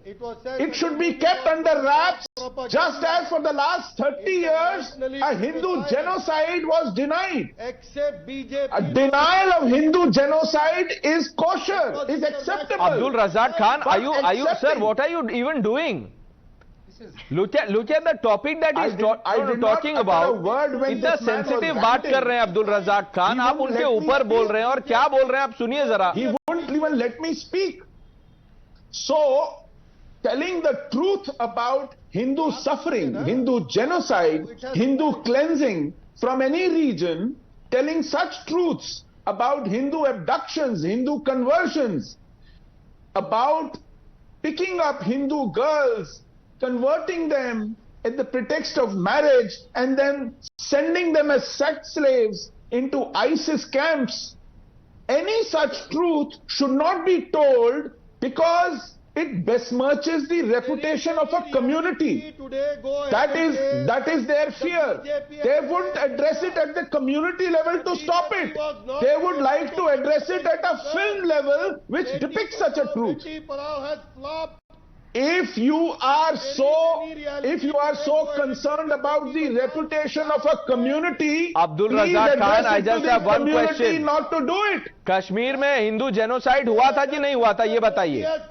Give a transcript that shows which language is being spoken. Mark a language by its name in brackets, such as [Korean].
[English] It should be kept under wraps, just as for the last 30 years, a Hindu genocide was denied. A denial of Hindu genocide is kosher, is acceptable. Abdul Razak Khan, are you, sir, what are you even doing? Look at the topic that he's talking about. [Hindi] इतना sensitive बात कर रहे हैं अब्दुल रज़ाक खान, आप उनके ऊपर बोल रहे हैं और क्या बोल रहे हैं आप सुनिए जरा. [English] He won't even let me speak. So, telling the truth about Hindu suffering, Hindu genocide, Hindu cleansing from any region, telling such truths about Hindu abductions, Hindu conversions, about picking up Hindu girls, converting them at the pretext of marriage and then sending them as sex slaves into ISIS camps. Any such truth should not be told, because it besmirches the reputation of a community. That is their fear. They wouldn't address it at the community level to stop it. They would like to address it at a film level which depicts such a truth. If you are so concerned about the reputation of a community, Abdul Razak Khan, I just have one question. Not to do it. [Hindi] Kashmir में Hindu genocide हुआ था कि नहीं हुआ था, ये बताइए.